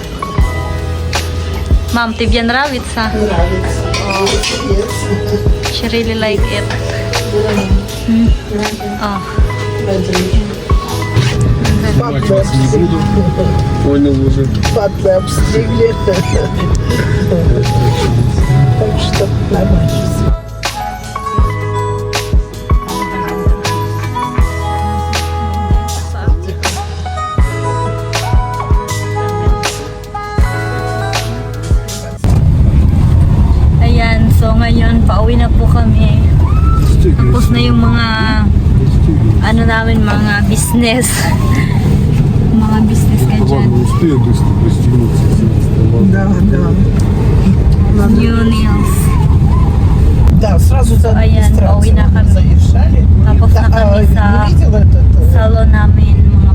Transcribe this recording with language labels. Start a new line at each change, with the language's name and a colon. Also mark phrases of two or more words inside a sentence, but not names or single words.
Russian: Ma'am, tibyan rawit sa. Нравится.
English: Yes. She really like it. Oh.
Russian: Не буду. Понял уже. Папы обстригли. Так что нормально.
Filipino: Ayan, so ngayon pauwi na po kami. Tapos na yung mga namin, mga business. Mga business ka dyan.
Russian: Успею быстро пристегнуться. Да, да.
English: New nails.
Russian: Да, сразу за
Filipino: Ayan,
Russian: администрацией
Filipino: pauwi na kami.
Russian: заезжали.
Filipino: Tapos na
Russian: Да,
Filipino: kami
Russian: не
Filipino: sa
Russian: видел этот?
Filipino: salon namin